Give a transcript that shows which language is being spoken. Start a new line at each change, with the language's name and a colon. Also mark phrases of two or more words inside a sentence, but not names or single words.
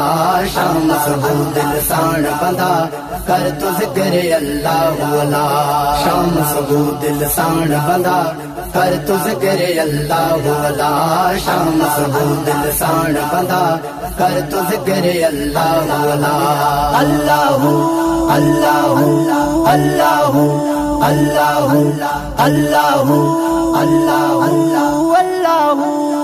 Sindhi: शाम सुबह दिल साण बंदा कर तु ज़िक्र अल्लाहु अला। शाम सुबह दिल साण बंदा कर तु ज़िक्र अल्लाहु अला। शाम सुबह दिल साण बंदा कर तु ज़िक्र अल्लाहु अला।
Arabic: الله الله الله الله الله الله الله.